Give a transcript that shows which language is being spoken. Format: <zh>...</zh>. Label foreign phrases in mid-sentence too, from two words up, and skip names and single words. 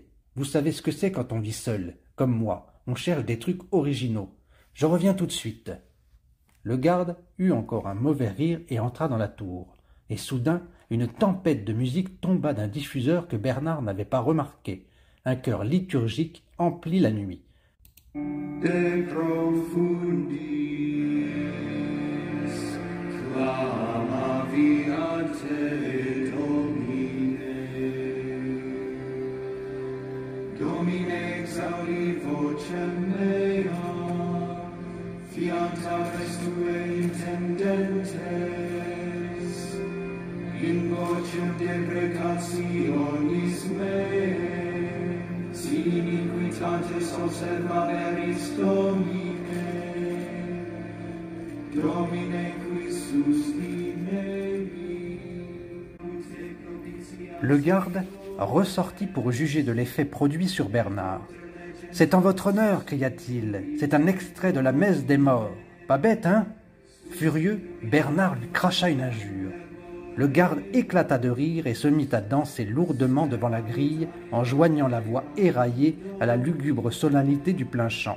<fr>Vous savez ce que c'est quand on vit seul, comme moi. On cherche des trucs originaux. Je reviens tout de suite. » Le garde eut encore un mauvais rire et entra dans la tour. Et soudain, une tempête de musique tomba d'un diffuseur que Bernard n'avait pas remarqué. Un chœur liturgique emplit la nuit.</fr> <la>De profundis clamaviate Domine, Domine exaudi vocem mea, fiat tue intendentes, in vocem deprecationis meae, si iniquitates observaveris Domine, Domine qui sustinemi.</la> <fr>Le garde ressortit pour juger de l'effet produit sur Bernard. « C'est en votre honneur, cria-t-il, c'est un extrait de la messe des morts. Pas bête, hein ?» Furieux, Bernard lui cracha une injure. Le garde éclata de rire et se mit à danser lourdement devant la grille en joignant la voix éraillée à la lugubre solennité du plein champ.</fr>